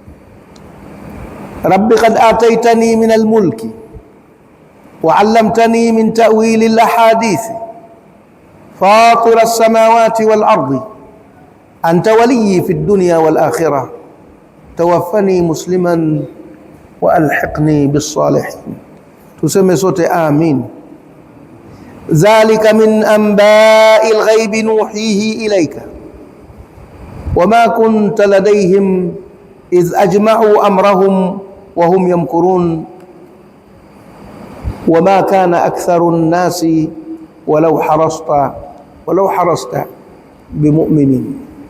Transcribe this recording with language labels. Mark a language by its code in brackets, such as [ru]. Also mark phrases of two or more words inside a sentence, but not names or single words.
[ar] رب قد آتيتني من الملك وعلمتني من تأويل الأحاديث فاطر السماوات والأرض أنت ولي في الدنيا والآخرة توفني مسلما وألحقني بالصالحين. [sw] Tuseme sote amin. [ar] ذلك من أنباء الغيب نوحيه إليك وما كنت لديهم إذ أجمعوا أمرهم وهم يمكرون وما أكثر الناس ولو حرصت بمؤمنين.